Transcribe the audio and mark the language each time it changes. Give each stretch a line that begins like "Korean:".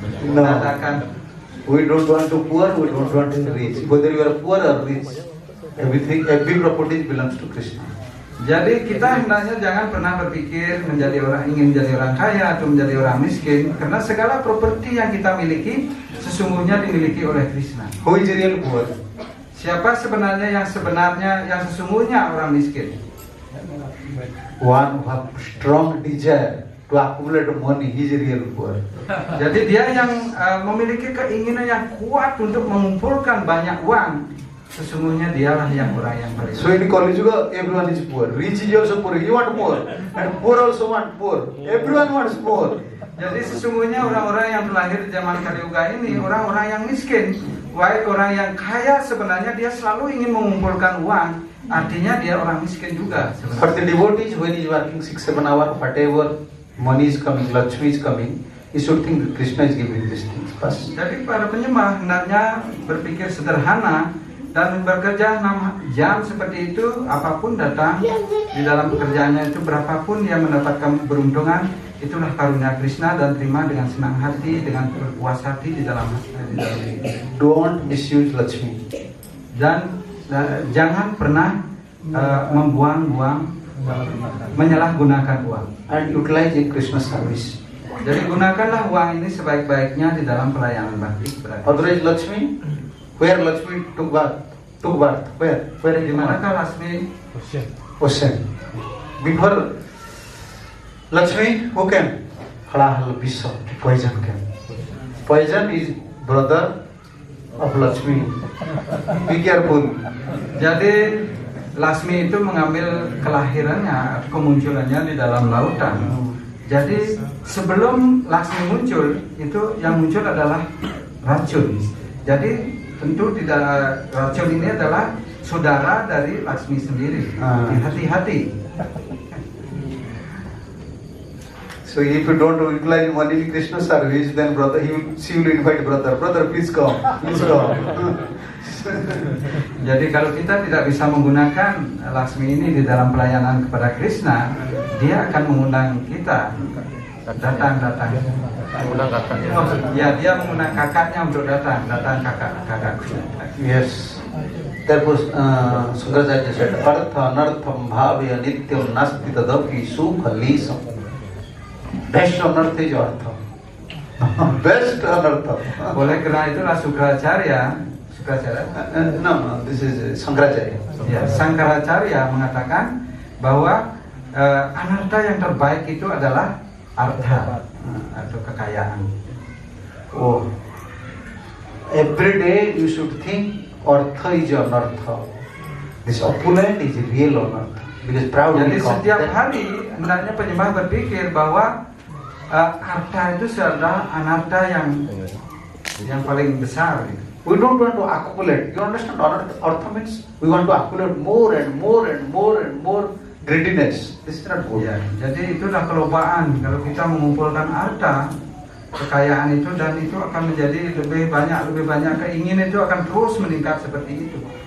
English: No.
Indonesian: Katakan,
English: We don't want to poor, we don't want to rich. Whether you are poor or rich, everything, every property belongs to Krishna.
Indonesian: jadi kita hendaknya jangan pernah berpikir ingin menjadi orang kaya atau menjadi orang miskin, karena segala properti yang kita miliki sesungguhnya dimiliki oleh Krishna.
English: Who is real poor?
Indonesian: Siapa sebenarnya yang sesungguhnya orang miskin?
English: One who have strong desire to accumulate money, he is real poor.
Indonesian: Jadi dia yang memiliki keinginan yang kuat untuk mengumpulkan banyak uang, sesungguhnya dialah yang orang yang paling.
English: So in college juga, everyone is poor. Rich is also poor. You want more, and poor also want poor. Everyone wants more.
Indonesian: Jadi sesungguhnya orang-orang yang terlahir di zaman Kaliuga ini orang-orang yang miskin. Baik orang yang kaya sebenarnya dia selalu ingin mengumpulkan uang. Artinya dia orang miskin juga.
English: For the devotees, when he is working 6-7 hours, whatever money is coming, Lakshmi is coming, he should think that Krishna is giving these things first.
Indonesian: Jadi para penyembah hendaknya berpikir sederhana dan bekerja 6 jam seperti itu, apapun datang di dalam pekerjaannya itu, berapapun dia mendapatkan keberuntungan, itulah karunia Krishna, dan terima dengan senang hati, dengan berpuas hati di dalam diri.
English: Don't misuse Lakshmi.
Indonesian: Dan jangan pernah membuang-buang, menyalahgunakan uang.
English: And utilize in Krishna service.
Indonesian: Jadi gunakanlah uang ini sebaik-baiknya di dalam pelayanan bakti.
English: Otherwise, Lakshmi, where Lakshmi took birth? Where is
Indonesian: Di manakah Lasmi?
English: Ocean. Before Lakshmi, who came? Halahal Bishop, poison came. Poison is brother of Lakshmi. Be careful.
Indonesian: Jadi Lasmi itu mengambil kelahirannya, kemunculannya di dalam lautan. Jadi sebelum Laksmi muncul, itu yang muncul adalah racun. Jadi tentu tidak, racun ini adalah saudara dari Laksmi sendiri. Hati-hati.
English: So if you don't utilize money in Krishna service, then brother, she will invite brother. Brother, please come. Please come.
Indonesian: Jadi kalau kita tidak bisa menggunakan Laksmi ini di dalam pelayanan kepada Krishna, dia akan mengundang kita datang. Undang kakaknya. Ya, dia mengundang kakaknya untuk datang kakakku.
English: Yes. Therefore, Shankaracharya said,
Sanskrit: Artha anartham bhavya nityam nasti tadapi sukha lisam.
English: Best anartha is artha. Best anartha.
Indonesian: Oleh karena itulah Shankaracharya,
English: No, this is Shankaracharya.
Indonesian: ya, Shankaracharya mengatakan bahwa anartha yang terbaik itu adalah artha atau kekayaan. Oh.
English: Every day you should think artha is anartha. This opulent is real anartha. Because proud
Indonesian: Jadi
English: will come.
Indonesian: setiap hari hendaknya penyembah berpikir bahwa artha itu adalah anartha yang paling besar.
English: We don't want to accumulate. You understand? Artha means we want to accumulate more and more and more and more greediness. This is not good.
Indonesian: Ya, jadi itulah kelobaan. Kalau kita mengumpulkan harta, kekayaan itu, dan itu akan menjadi lebih banyak keinginan itu akan terus meningkat seperti itu.